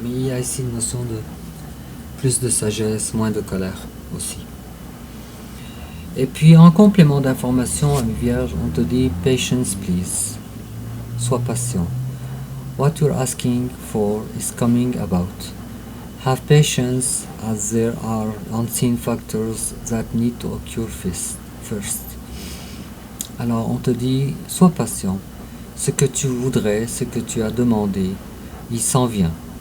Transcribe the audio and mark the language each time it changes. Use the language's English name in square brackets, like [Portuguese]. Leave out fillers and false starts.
[French] Mais il y a ici une notion de plus de sagesse, moins de colère aussi. Et puis en complément d'information, ami Vierge, on te dit patience please. Sois patient. [English] What you're asking for is coming about. Have patience as there are unseen factors that need to occur first. [French] Alors on te dit, sois patient. Ce que tu voudrais, ce que tu as demandé, il s'en vient.